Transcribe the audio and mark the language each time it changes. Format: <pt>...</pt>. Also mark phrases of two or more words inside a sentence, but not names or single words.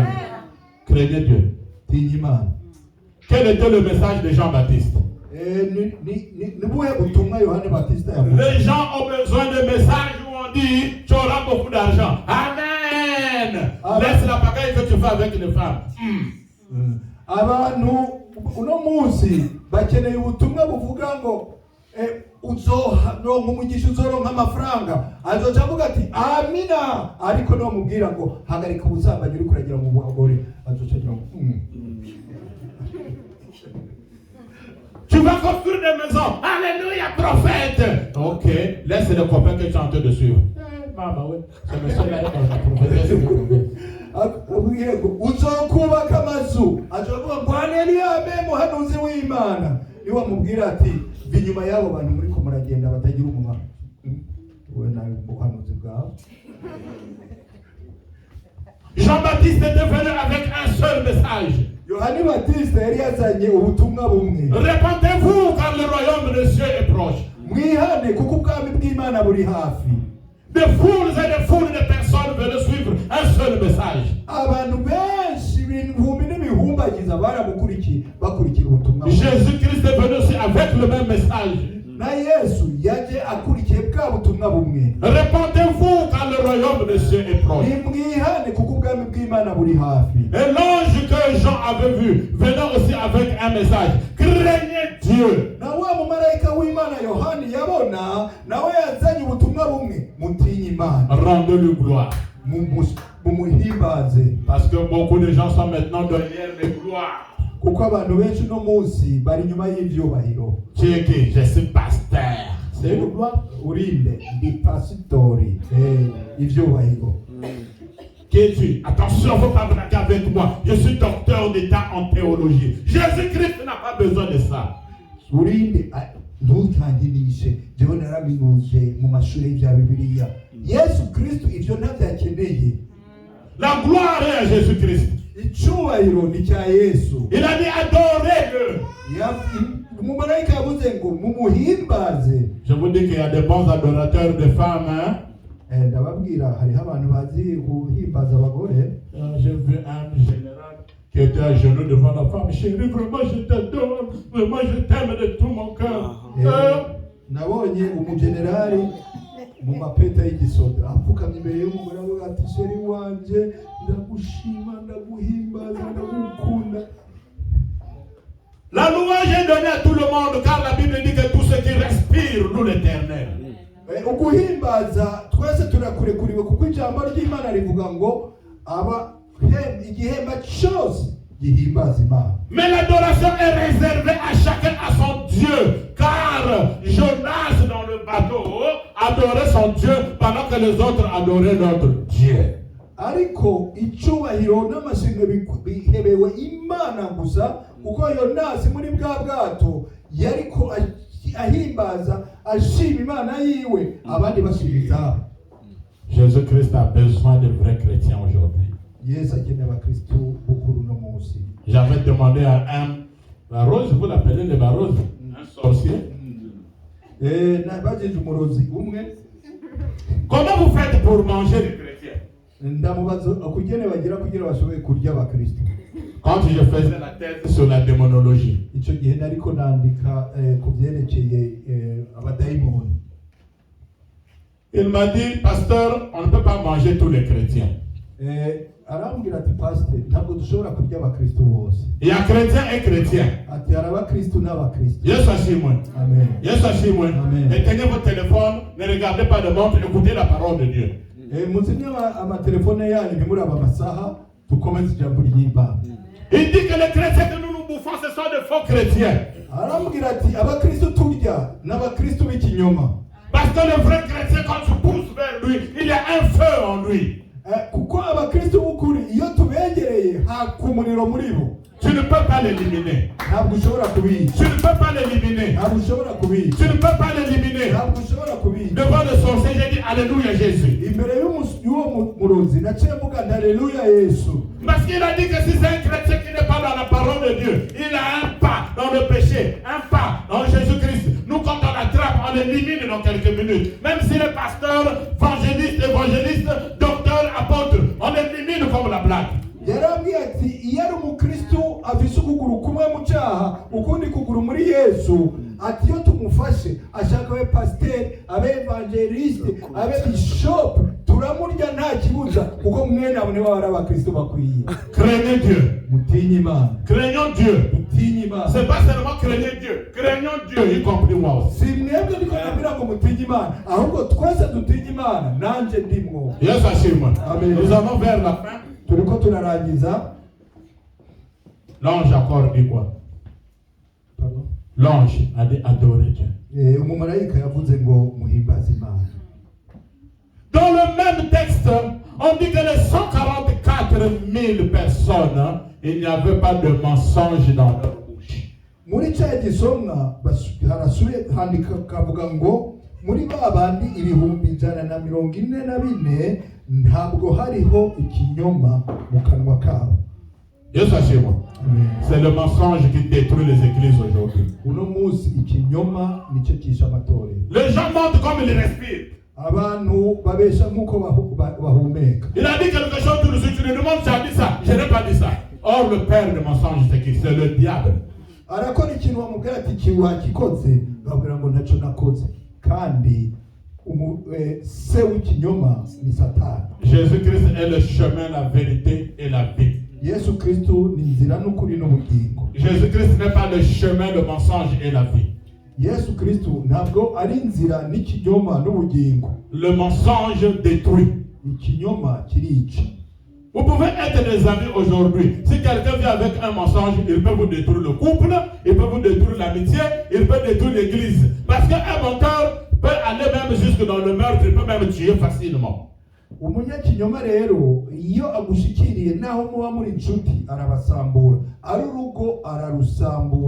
<fr>Craignez Dieu. Quel était le message de Jean-Baptiste? Les gens ont besoin de messages où on dit tu auras beaucoup d'argent. Amen. Laisse la pagaille que tu fais avec les femmes.</fr> <rn>Uno munsi bakeneye ubutumwa buvuga ngo uzoronka umugisha uzoronka amafaranga azoca avuga ati amina ariko no mubwira ngo hagarika ubusambanyi uri kuragira mu bagore azoca agira ngo</rn> <fr>tu vas construire des maisons. Alléluia, prophète. Ok, laisse les copains que tu es en train de suivre. Maman, oui, c'est monsieur là,</fr> <rn>uzokubaka amazu azovuga ngo haleluya amen muhanuzi w'Imana niwe mubwira ati binyuma yabo bantu muri ko muragenda batagira umumaro we nawe muhanuzi bwawe.</rn> <fr>Jean-Baptiste était venu avec un seul message.</fr> <rn>Yohani Baptiste yari yazanye ubutumwa bumwe.</rn> <fr>Répentez-vous car le royaume de Dieu est proche.</fr> <rn>Mwihane kuko ubwami bw'Imana buri hafi.</rn> <fr>Des foules et des foules de personnes venaient suivre un seul message. Jésus-Christ est venu aussi avec le même message. Répentez-vous car le royaume de Dieu est proche. Et l'ange que Jean avait vu venant aussi avec un message. Craignez Dieu. Rendez-lui gloire. Parce que beaucoup de gens sont maintenant derrière les gloires.</fr> <rn>kuko abantu benshi no munsi bari nyuma y'ivyubahiro.</rn> <fr>Tu es qui? Je suis pasteur. C'est une gloire.</fr> <rn>Urinde ndi pasitori ivyubahiro.</rn> <fr>Qui es-tu? Attention, faut pas braquer avec moi. Je suis docteur d'état en théologie. Jésus-Christ n'a pas besoin de ça.</fr> <rn>Urinde ntutangirishe jewe naraminuje mu mashuri y'ivya Bibiliya. Yesu Kristo ivyo ntavyakeneye.</rn> <fr>La gloire est à Jésus-Christ.</fr> <rn>Icubahiro ni cya Yesu.</rn> <fr>Il a dit adorez-le.</fr> <rn>Umumarayika yavuze ngo mumuhimbaze.</rn> <fr>Je vous dis qu'il y a des bons adorateurs de femmes, hein?</fr> <rn>Ndababwira hariho abantu bazi guhimbaza abagore.</rn> <fr>J'ai vu un général qui était à genoux devant la femme. Chérie, vraiment je t'adore, vraiment je t'aime de tout mon cœur.</fr> <rn>Nabonye umugenerali mu mapeta y'igisoda apfukamye imbere y'umugore avuga ati sheri wanje ndagushima ndaguhimbaza ndagukunda.</rn> <fr>La louange est donnée à tout le monde car la Bible dit que tout ce qui respire loue l'Éternel.</fr> <rn>Uguhimbaza twese turakurekuriwe kuko ijambo ry'Imana rivuga ngo igihemba cyose gihimbaza Imana.</rn> <fr>Mais l'adoration est réservée à chacun à son Dieu, car Jonas dans le bateau adorait son Dieu pendant que les autres adoraient notre Dieu.</fr> <rn>Ariko icubahiro n'amashimwe bihebewe Imana gusa kuko Yonasi muri bwa bwato yariko ahimbaza ashima Imana yiwe abandi bashimiza.</rn> <fr>Jésus-Christ a besoin de vrais chrétiens aujourd'hui.</fr> <rn>Yesu akeneye abakristo bukuru no munsi.</rn> <fr>J'avais demandé à un barose, vous l'appelez le barose, un sorcier.</fr> <rn>Nabajije umurozi umwe.</rn> <fr>Comment vous faites pour manger les chrétiens?</fr> <rn>Ndamubaza kugene bagira kugira bashoboye kurya abakristo.</rn> <fr>Quand je faisais la thèse sur la démonologie,</fr> <rn>icyo gihe nariko nandika ku byerekeye abadayimoni.</rn> <fr>Il m'a dit, pasteur, on ne peut pas manger tous les chrétiens.</fr> <rn>Arambwira ati pasteur ntabwo dushobora kurya abakristo bose.</rn> <fr>Il y a chrétiens et chrétiens.</fr> <rn>Ati hari abakristo n'abakristo. Yesu ashimwe. Amen. Yesu ashimwe. Amen.</rn> <fr>Éteignez votre téléphone, ne regardez pas de montre, écoutez la parole de Dieu.</fr> <rn>Muzimye amatelefone yanyu ntimuraba amasaha tukomeze ijambo ry'Imana.</rn> <fr>Il dit que les chrétiens que nous bouffons, ce sont de faux chrétiens.</fr> <rn>Arambwira ati abakristo turya n'abakristo b'ikinyoma.</rn> <fr>Parce que le vrai chrétien, quand tu pousses vers lui, il y a un feu en lui.</fr> <rn>Kuko abakristo b'ukuri iyo tubegereye haka umuriro muri bo.</rn> <fr>Tu ne peux pas l'éliminer.</fr> <rn>Ntabwo ushobora kubica.</rn> <fr>Tu ne peux pas l'éliminer.</fr> <rn>Ntabwo ushobora kubica.</rn> <fr>Tu ne peux pas l'éliminer.</fr> <rn>Ntabwo ushobora kubica.</rn> <fr>Devant le sorcier, j'ai dit Alléluia Jésus.</fr> <rn>Imbere y'uwo murozi naciye mvuga Alléluia Yesu.</rn> <fr>Parce qu'il a dit que si c'est un chrétien qui n'est pas dans la parole de Dieu, il a un pas dans le péché, un pas dans Jésus-Christ. Nous, quand on l'attrape, on l'élimine dans quelques minutes. Même s'il est pasteur, évangéliste, docteur, apôtre, on l'élimine comme la blague.</fr> <rn>Yarambwiye ati iyo ari umukristo afise ukuguru kumwe mu cyaha ukundi kuguru muri Yesu ati iyo tumufashe ashaka abe pasteur abe evangeliste abe bishop turamurya nta kibuza kuko mwene abo nibo bari abakristo bakwiye.</rn> <fr>Craignez Dieu.</fr> <rn>Mutinye Imana.</rn> <fr>Craignons Dieu.</fr> <rn>Mutinye Imana.</rn> <fr>C'est pas seulement craigner Dieu. Craignons Dieu, y compris moi aussi. Si</fr> <rn>mwebwe ndiko nabwira ngo mutinye Imana ahubwo twese dutinye Imana nanje ndimwo. Yesu ashimwe. Amen.</rn> <fr>Nous allons vers la fin.</fr> <rn>Turiko turarangiza.</rn> <fr>L'ange encore dit quoi? Pardon? L'ange a dit adorer Dieu.</fr> <rn>Umumarayika yavuze ngo muhimbaze Imana.</rn> <fr>Dans le même texte, on dit que les 144 000 personnes, il n'y avait pas de mensonge dans leur bouche.</fr> <rn>Muri cya gisomwa harasuye handika kavuga ngo muri babandi ibihumbi 144 ntabwo hariho ikinyoma mu kanwa kabo. Yesu ashimwe.</rn> <fr>C'est le mensonge qui détruit les églises aujourd'hui.</fr> <rn>Uno munsi ikinyoma nicyo kisha amatorero.</rn> <fr>Les gens mentent comme ils respirent.</fr> <rn>Abantu babesha nkuko bahumeka.</rn> <fr>Il a dit quelque chose tout de suite, tu lui demandes si tu as dit ça. Je n'ai pas dit ça. Or le père de mensonge c'est qui? C'est le diable.</fr> <rn>Arakora ikintu wamubwira ati kiwa kikoze babwira ngo ntacyo nakoze kandi se w'ikinyoma ni Satani.</rn> <fr>Jésus-Christ est le chemin, la vérité et la vie.</fr> <rn>Yesu Kristo ni nzira n'ukuri n'ubugingo.</rn> <fr>Jésus-Christ n'est pas le chemin, le mensonge et la vie.</fr> <rn>Yesu Kristo ntabwo ari nzira n'ikinyoma n'ubugingo.</rn> <fr>Le mensonge détruit.</fr> <rn>Ikinyoma kirica.</rn> <fr>Vous pouvez être des amis aujourd'hui. Si quelqu'un vient avec un mensonge, il peut vous détruire le couple, il peut vous détruire l'amitié, il peut détruire l'église. Parce qu'un menteur peut aller même jusque dans le meurtre, il peut même tuer facilement.</fr> <rn>Umunyakinyoma rero iyo agushikiriye naho muba muri inshuti arabasambura, ari urugo ararusambura.</rn>